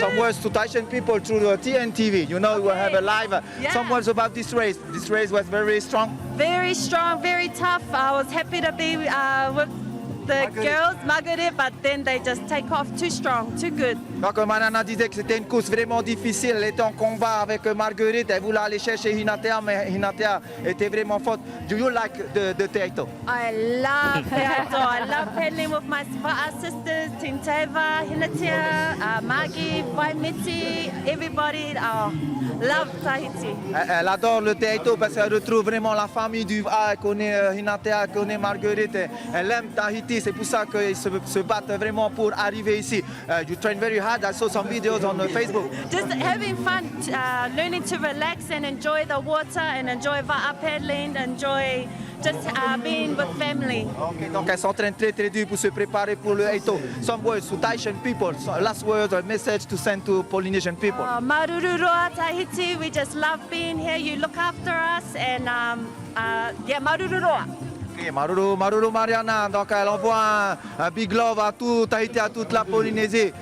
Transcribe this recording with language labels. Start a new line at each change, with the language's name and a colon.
English: Some words to Tahitian people through the TNTV. You know, we will have a live. Some words about this race. This race was very strong. Very strong, very tough. I was happy to be with the girls, Marguerite, but then they just take off too strong, too good.
French: Donc Mariana disait que c'était une course vraiment difficile. Elle était en combat avec Marguerite. Elle voulait aller chercher Hinatea, mais Hinatea était vraiment forte.
English: Do you like the Teaito? I love Teaito. I love paddling with my sisters, Tinteva, Hinatea, Maggie, Vaimiti, everybody. Love Tahiti.
French: Elle adore le Teaito parce qu'elle retrouve vraiment la famille du elle connaît Hinatea, elle connaît Marguerite. Elle aime Tahiti, c'est pour ça qu'ils se battent vraiment pour arriver ici.
English: You train very hard. I saw some videos on Facebook. Just having fun, learning to relax and enjoy the water and enjoy va'a paddling, enjoy just being with family.
French: Okay, donc elle s'entraîne très dur pour se préparer pour le Eito.
English: Some words to Tahitian people, last words or message to send to Polynesian people. Marururoa Tahiti, we just love being here. You look after us and yeah, Marururoa.
French: Okay, Maruru Mariana, donc elle envoie un big love à tout Tahiti, à toute la Polynésie.